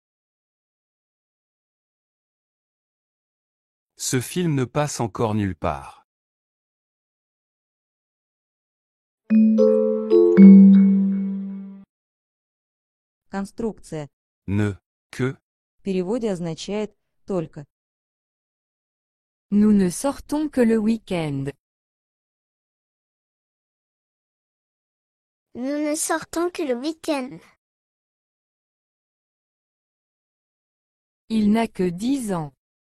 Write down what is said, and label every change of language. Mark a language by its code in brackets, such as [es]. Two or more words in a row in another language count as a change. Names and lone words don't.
[fr] Ce film ne passe encore nulle part. [ru] Конструкция. [fr] Ne, que, [ru] В переводе означает «только». [fr] Nous ne sortons que le week-end. Nous ne sortons que le week-end. Il n'a que 10 ans.